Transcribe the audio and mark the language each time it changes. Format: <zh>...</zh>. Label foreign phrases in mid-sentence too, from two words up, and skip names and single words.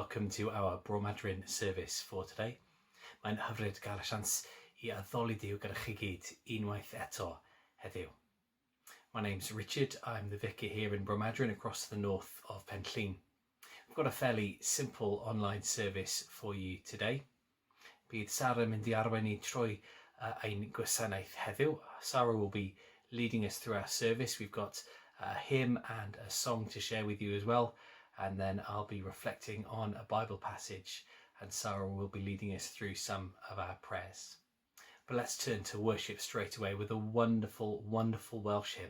<en>to our Bromadrin service for today.</en> <cy>Mae'n hyfryd gael y sians I addoliad gyda chi gyd unwaith eto heddiw.</cy> <en>My name's Richard, I'm the vicar here in Bromadrin across the north of Penllyn. We've got a fairly simple online service for you today.</en> <cy>Bydd Sarah mynd I arwain ni trwy ein Gwasanaeth heddiw.</cy> <en>Sarah will be leading us through our service. We've got a hymn and a song to share with you as well. And then I'll be reflecting on a Bible passage and Sarah will be leading us through some of our prayers. But let's turn to worship straight away with a wonderful, wonderful Welsh hymn.</en>